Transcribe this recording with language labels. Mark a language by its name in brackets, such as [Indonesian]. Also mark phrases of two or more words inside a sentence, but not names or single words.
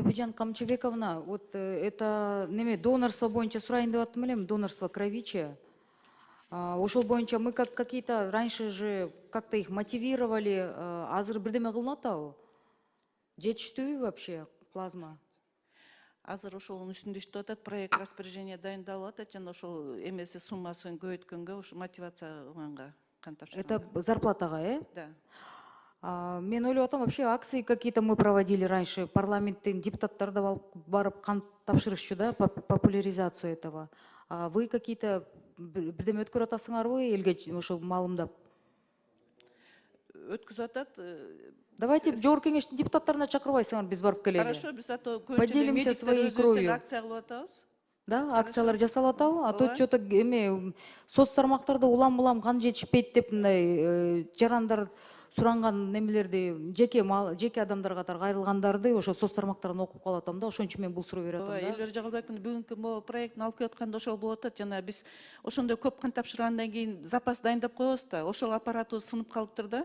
[Kyrgyz] Бибижан Камчебековна, [Russian] вот это [Kyrgyz] неме донорство боюнча сурайын деп аттым элем, донорство кровичи. Ошол боюнча [Russian] мы какие-то раньше же как-то их мотивировали, [Kyrgyz] азыр бирдеме кылынып атабы? Жетиштүүбү вообще плазма? Азыр ошонун үстүндө иштеп атат, [Russian] проект распоряжение [Kyrgyz] дайындалып атат, жана ошол эмеси суммасын көбөйткөнгө, ушу мотивация кылганга кан тапшырганга. Это зарплатага, [Russian] Да. [Kyrgyz] Мен ойлоп атам, [Russian] вообще акции какие-то мы проводили раньше, [Kyrgyz] парламенттин депутаттары да барып кан тапшырышчу да, [Russian] популяризацию этого. Вы какие-то [Kyrgyz] бирдеме өткөрүп атасыңарбы элге ошол маалымдап? Өткүзүп атат. Давайте жогорку кеңештин депутаттарына чакырбайсыңар, биз барып келели. [Russian] Хорошо, биз Поделимся своей кровью. [Kyrgyz] акция кылып атабыз. Да, акциялар жасалып атабы? [Russian] А то [Kyrgyz] Ооба. что-то соц тармактарда улам кан жетишпейт деп мындай жарандар суранган немелерди, жеке адамдар катары кайрылгандарды ошо соц тармактардан окуп калып атам да, ошон үчүн мен бул суроо берип атам да. Элбер Жагылбековдун бүгүнкү могу проектин алып келип атканда ошол болуп атат. Жана биз ошондой көп кан тапшыргандан кийин запас дайындап коебуз да, ошол аппаратыбыз сынып калыптыр да.